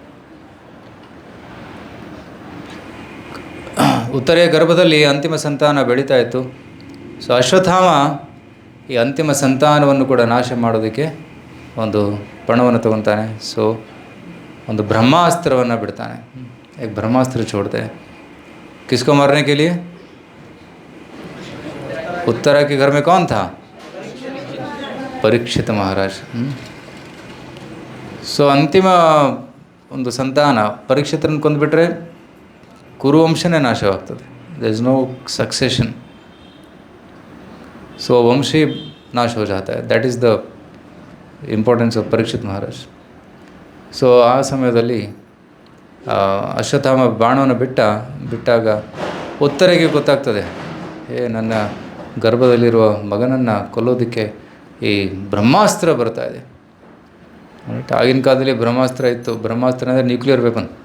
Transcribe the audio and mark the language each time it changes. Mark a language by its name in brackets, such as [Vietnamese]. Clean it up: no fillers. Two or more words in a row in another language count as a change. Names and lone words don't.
[Kannada] ಉತ್ತರೆಯ ಗರ್ಭದಲ್ಲಿ ಅಂತಿಮ ಸಂತಾನ ಬೆಳೀತಾ ಇತ್ತು. ಸೊ ಅಶ್ವತ್ಥಾಮ ಈ ಅಂತಿಮ ಸಂತಾನವನ್ನು ಕೂಡ ನಾಶ ಮಾಡೋದಕ್ಕೆ ಒಂದು ಪಣವನ್ನು ತಗೊತಾನೆ. ಸೊ ಒಂದು ಬ್ರಹ್ಮಾಸ್ತ್ರವನ್ನು ಬಿಡ್ತಾನೆ. [Hindi] एक ब्रह्मास्त्र छोड़ते हैं किसको मारने के लिए? उत्तरा के घर में कौन था? परीक्षित महाराज. [Kannada] ಸೊ ಅಂತಿಮ ಒಂದು ಸಂತಾನ ಪರೀಕ್ಷಿತರನ್ನು ಕೊಂದುಬಿಟ್ರೆ ಕುರುವಂಶನೇ ನಾಶವಾಗ್ತದೆ. [English] There is no succession. [Hindi] ಸೊ वंशी नाश हो जाता है. [English] That is the importance of Parikshit Maharaj. [Kannada] ಸೊ ಆ ಸಮಯದಲ್ಲಿ ಅಶ್ವತ್ಥಾಮ ಬಾಣವನ್ನು ಬಿಟ್ಟಾಗ ಉತ್ತರೆಗೆ ಗೊತ್ತಾಗ್ತದೆ, ನನ್ನ ಗರ್ಭದಲ್ಲಿರುವ ಮಗನನ್ನು ಕೊಲ್ಲೋದಕ್ಕೆ ಈ ಬ್ರಹ್ಮಾಸ್ತ್ರ ಬರ್ತಾ ಇದೆ. ಆಗಿನ ಕಾಲದಲ್ಲಿ ಬ್ರಹ್ಮಾಸ್ತ್ರ ಇತ್ತು. ಬ್ರಹ್ಮಾಸ್ತ್ರ ಅಂದರೆ [English] nuclear weapon.